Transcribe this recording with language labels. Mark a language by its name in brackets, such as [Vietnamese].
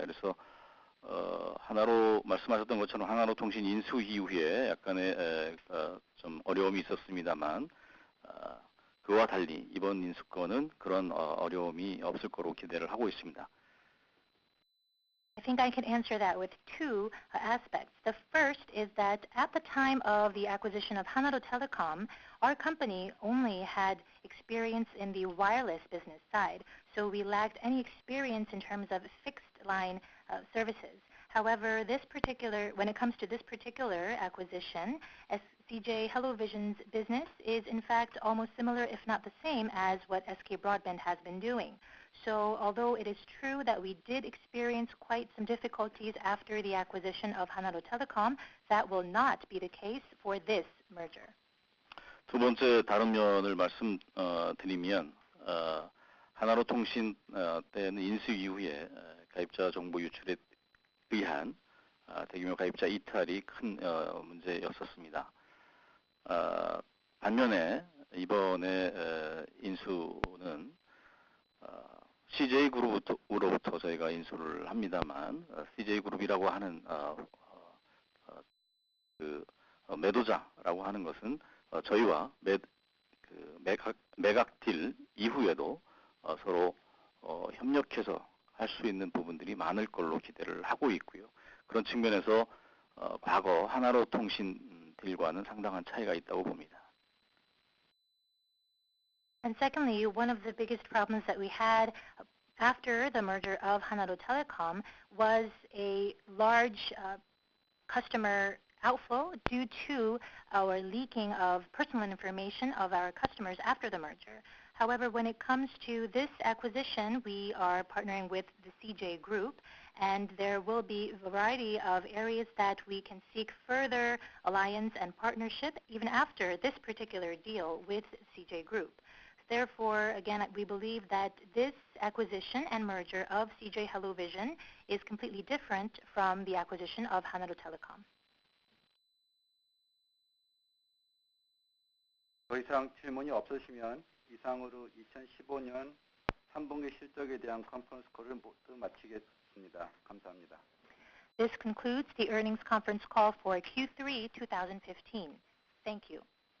[Korean] 그래서 하나로 말씀하셨던 것처럼 하나로 통신 인수 이후에 약간의 좀 어려움이 있었습니다만 그와 달리 이번 인수권은 그런 어려움이 없을 거로 기대를 하고 있습니다. [English] I think I can answer that with two aspects. The first is that at the time of the acquisition of Hanaro Telecom, our company only had experience in the wireless business side, so we lacked any experience in terms of fixed line services. However, when it comes to this particular acquisition, CJ HelloVision's business is in fact almost similar, if not the same, as what SK Broadband has been doing. So although it is true that we did experience quite some difficulties after the acquisition of Hanaro Telecom, that will not be the case for this merger. [Korean] 두 번째 다른 면을 말씀드리면 하나로 통신 때는 인수 이후에 가입자 정보 유출에 의한 대규모 가입자 이탈이 큰 문제였었습니다. 반면에 이번에 인수는 CJ그룹으로부터 저희가 인수를 합니다만 CJ그룹이라고 하는 그 매도자라고 하는 것은 저희와 매각딜 이후에도 서로 협력해서 할 수 있는 부분들이 많을 걸로 기대를 하고 있고요. 그런 측면에서 과거 하나로 통신 딜과는 상당한 차이가 있다고 봅니다. [English] And secondly, one of the biggest problems that we had after the merger of Hanaro Telecom was a large customer outflow due to our leaking of personal information of our customers after the merger. However, when it comes to this acquisition, we are partnering with the CJ Group, and there will be a variety of areas that we can seek further alliance and partnership even after this particular deal with CJ Group. Therefore, again, we believe that this acquisition and merger of CJ HelloVision is completely different from the acquisition of Hanaro Telecom. [Korean] 더 이상 질문이 없으시면 이상으로 2015년 3분기 실적에 대한 컨퍼런스 콜을 모두 마치겠습니다. 감사합니다. [English] This concludes the earnings conference call for Q3 2015. Thank you.